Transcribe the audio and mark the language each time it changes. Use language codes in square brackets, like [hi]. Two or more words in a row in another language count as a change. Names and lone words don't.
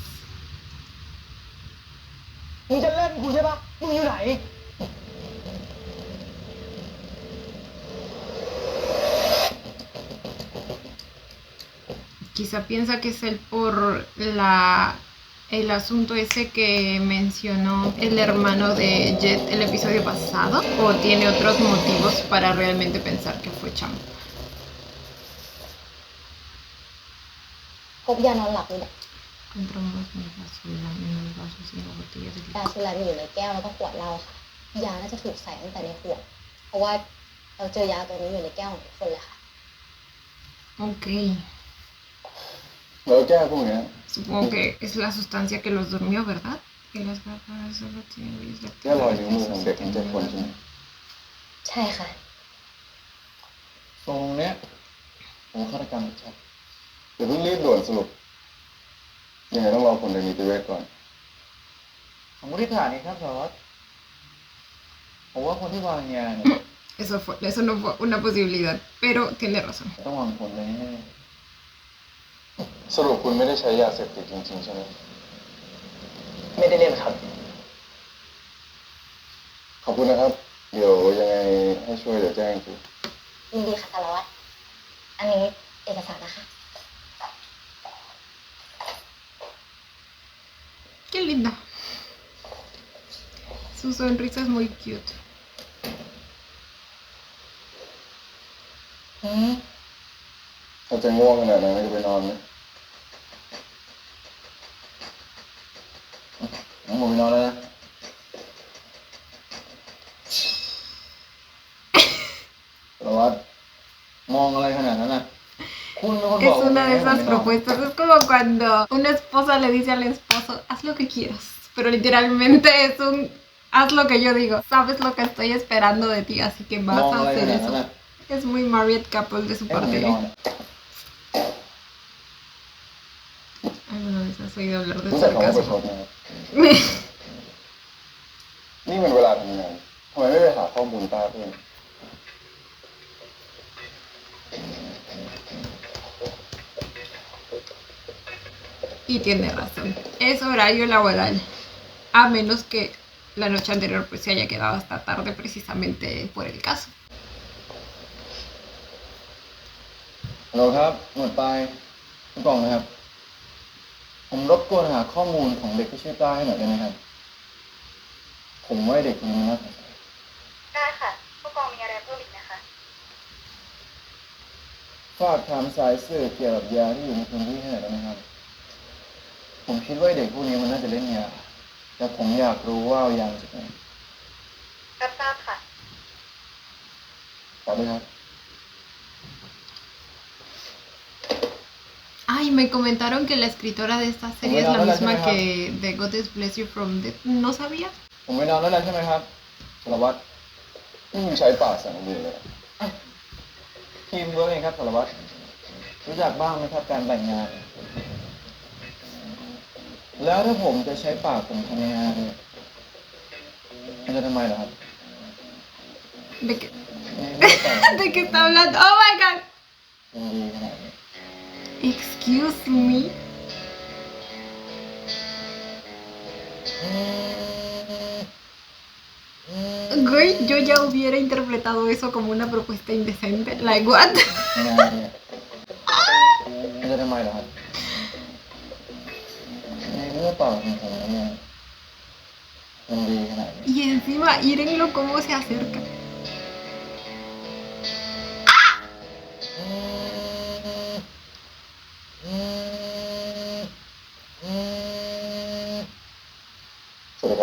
[es] Quizá piensa que es él por el asunto ese que mencionó el hermano de Jet el episodio pasado, o tiene otros motivos para realmente pensar que fue Champ. [th] พบยานอนหลับนี่แหละ [es] Encontramos unos vasos y una botella de [th] ยา [es] licor. [th] สุรามีอยู่ในแก้วแล้วก็ขวดเหล้าค่ะยาน่าจะถูกใส่ตั้งแต่ในขวดเพราะว่าเราเจอยาตัวนี้อยู่ในแก้วของทุกคนเลยค่ะ Ok. แล้วแก้วพวกเนี้ย [es] Supongo que es la sustancia que los durmió, ¿verdad? Que las gafas solo tienen huellas [th] แก้วรอยนิ้วมือของเด็กทั้ง7 คนใช่ไหม ใช่ค่ะ ตรงเนี้ยผมฆาตกรรมชัดเดี๋ยวเพิ่งรีบด่วนสรุปยังไงต้องรอผลในนิติเวชก่อนสมมติฐานนี้ครับสารวัตรผมว่าคนที่วางยาเนี่ย [es] Eso no fue una posibilidad, pero tiene razón. [th] ต้องวางผลเลยแน่สรุปคุณไม่ได้ใช้ยาเสพติดจริงๆใช่ไหมไม่ได้เล่นครับขอบคุณนะครับ เดี๋ยวยังไงให้ช่วยเดี๋ยวแจ้งคือ ยินดีค่ะสารวัตรอันนี้เอกสารนะคะ [es] Qué linda. Su sonrisa es muy cute. [th] ถ้าจะง่วงขนาดนั้นจะไปนอนไหมผมไปนอนแล้วนะสารวัตรมองอะไรขนาดนั้นน่ะคุณเป็นคนบ [es] Es [th] อกผม [es] una de [th] ให้ผม [es] esas [th] ไปนอน [es] propuestas. Es como cuando una esposa le dice al esposo, haz lo que quieras. Pero literalmente es un, haz lo que yo digo. Sabes lo que estoy esperando de ti, así que [th] ม [es] vas [th] อง [es] a [th] อะไรข [es] hacer [th] นาดนั้น [es] eso. [th] น่ะ [es] Es muy [en] married couple [es] de su [th] ให้ผมไป [es] parte. [th] นอนน่ะ [es] ¿Alguna vez has oído hablar de [th] รู้จักคำว่าประช [es] sarcasmo? [th] ดไหมครับนี่มันเวลาทำงานทำไมไม่ไปหาข้อมูลป้าเพื่อน [es] Y tiene razón. Es horario laboral. A menos que la noche anterior pues se haya quedado hasta tarde precisamente por el caso. [th] ฮัลโหลครับหมวดปลายผู้กองนะครับ ผมรบกวนหาข้อมูลของเด็กที่ชื่อต้าให้หน่อยได้ไหมครับ ผมว่าเด็กคนนี้มันน่าสนใจ ได้ค่ะผู้กองมีอะไรเพิ่มอีกไหมคะ ฝากถามสายสื่อเกี่ยวกับยาที่อยู่ในพื้นที่ให้หน่อยได้ไหมครับ ผมคิดว่าเด็กพวกนี้มันน่าจะเล่นยา แต่ผมอยากรู้ว่าเอายามาจากไหน รับทราบค่ะ ตอบด้วยครับ [es] Ay, me comentaron que la escritora de esta serie es la misma que de God Bless You From Death. ¿No sabía? [th] ผมไปนอนแล้วนะใช่ไหมครับสารวัตรนี่มึงใช้ปากสั่งมือเลยอ่ะทีมเวิร์กเองครับสารวัตรรู้จักบ้างไหมครับการแบ่งงาน แล้วถ้าผมจะใช้ปากผมทำงานเนี่ยมันจะทำไมเหรอครับ [es] ¿De qué, [th] ไม่แต่ [es] ¿De qué está hablando? [en] Oh my god. [th] ยังดีขนาดนี้ [en] Excuse me. [es] Güey, yo ya hubiera interpretado eso como una propuesta indecente. [en] Like, what? [th] งานเนี่ยมันจะทำไมเหรอครับในเมื่อปากของผมเนี่ยมันดีขนาดนี้ [es] Y encima, írenlo cómo se acerca. [th] สวัสดีครับ